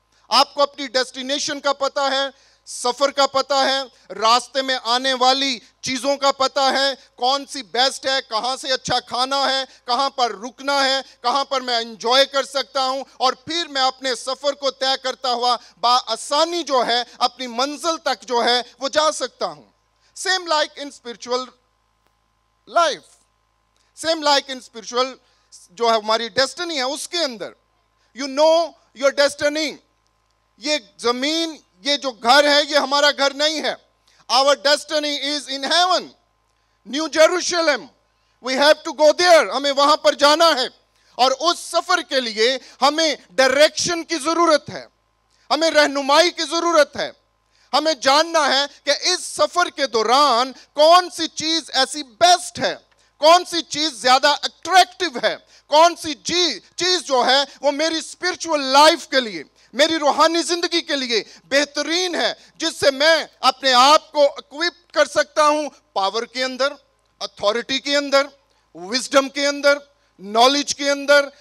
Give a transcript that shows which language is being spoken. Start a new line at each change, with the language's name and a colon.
Urdu: آپ کو اپنی ڈیسٹینیشن کا پتہ ہے, سفر کا پتہ ہے, راستے میں آنے والی چیزوں کا پتہ ہے, کون سی بیسٹ ہے, کہاں سے اچھا کھانا ہے, کہاں پر رکنا ہے, کہاں پر میں انجوائے کر سکتا ہوں, اور پھر میں اپنے سفر کو طے کرتا ہوا بآسانی جو ہے اپنی منزل تک جو ہے وہ جا سکتا ہوں.
English: same like in spiritual life, same like in spiritual
Urdu: جو ہے ہماری ڈیسٹنی ہے اس کے اندر.
English: You know your destiny.
Urdu: یہ زمین, یہ جو گھر ہے یہ ہمارا گھر نہیں ہے.
English: Our destiny is in heaven, New Jerusalem. We have to go there.
Urdu: ہمیں وہاں پر جانا ہے, اور اس سفر کے لیے ہمیں ڈائریکشن کی ضرورت ہے, ہمیں رہنمائی کی ضرورت ہے. ہمیں جاننا ہے کہ اس سفر کے دوران کون سی چیز ایسی بیسٹ ہے, کون سی چیز زیادہ اٹریکٹیو ہے, کون سی چیز جو ہے وہ میری اسپرچول لائف کے لیے, میری روحانی زندگی کے لیے بہترین ہے, جس سے میں اپنے آپ کو اکوپ کر سکتا ہوں پاور کے اندر, اتھارٹی کے اندر, وزڈم کے اندر, نالج کے اندر.